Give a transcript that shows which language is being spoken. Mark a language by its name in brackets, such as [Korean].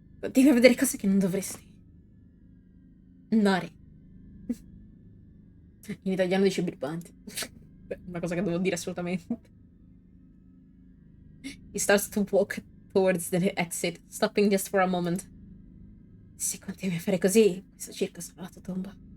[Italian] Devi vedere cose che non dovresti. Nari. In italiano dice birbante. Una cosa che devo dire assolutamente. [English] He starts to walk towards the exit, stopping just for a moment. [Italian] Se continui a fare così, questo circo sarà la tua tomba.